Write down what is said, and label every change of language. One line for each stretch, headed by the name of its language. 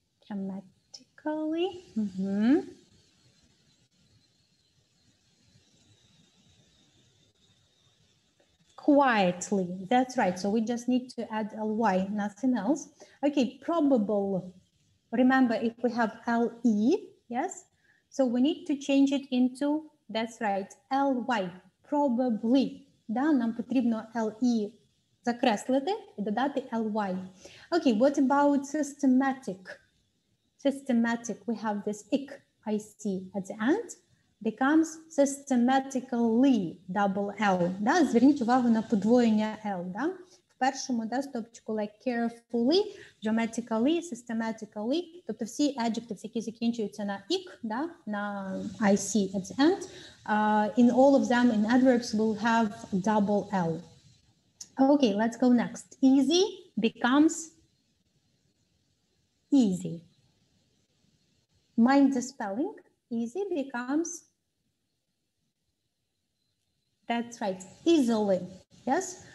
English: Dramatically. Quietly, that's right. So we just need to add ly, nothing else. Okay, probable. Remember, if we have le, yes? So we need to change it into, that's right, ly, probably.
Ukrainian: Да, нам потрібно le закреслити і додати ly.
English: Okay, what about systematic? Systematic, we have this ic at the end. Becomes systematically, double L. Да?
Ukrainian: Зверніть увагу на подвоєння L. Да? В першому, да, стопчику
English: like carefully, dramatically, systematically.
Ukrainian: Тобто всі adjectives, які закінчуються на ic, да?
English: На ic at the end, in all of them in adverbs will have double L. Okay, let's go next. Easy becomes easy. Mind the spelling. Easy becomes, that's right, easily, yes?